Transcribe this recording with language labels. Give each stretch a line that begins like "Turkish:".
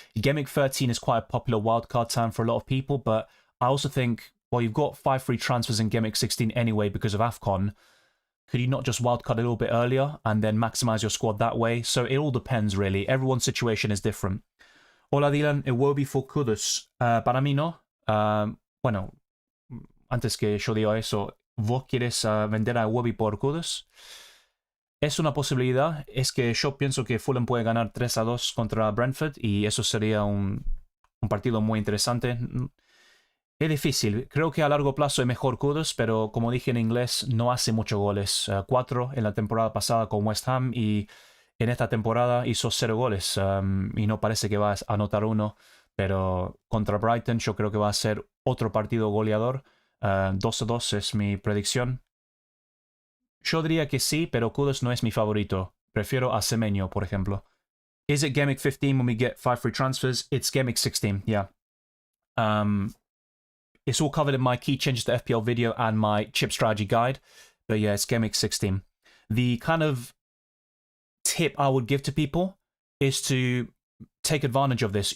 English: Game Week 13 is quite a popular wildcard time for a lot of people, but I also think, well, you've got 5 free transfers in Game Week 16 anyway because of AFCON. Could you not just wildcard a little bit earlier and then maximize your squad that way? So it all depends, really. Everyone's situation is different.
Spanish: Hola, Dylan. Iwobi for Kudus. Para mí no. Bueno, antes que yo diga eso, ¿vos quieres vender a Iwobi por Kudus? Es una posibilidad. Es que yo pienso que Fulham puede ganar 3-2 contra Brentford y eso sería un partido muy interesante. Es difícil. Creo que a largo plazo es mejor Kudus, pero como dije en inglés, no hace muchos goles. 4 en la temporada pasada con West Ham y en esta temporada hizo 0 goles. Y no parece que va a anotar 1, pero contra Brighton yo creo que va a ser otro partido goleador. 2-2 es mi predicción. Yo diría que sí, pero Kudus no es mi favorito. Prefiero a Semenyo, por ejemplo.
English: Is it Game Week 15 when we get 5 free transfers? It's Game Week 16, yeah. It's all covered in my key changes to FPL video and my chip strategy guide. But yeah, it's Game Week 16. The kind of tip I would give to people is to take advantage of this.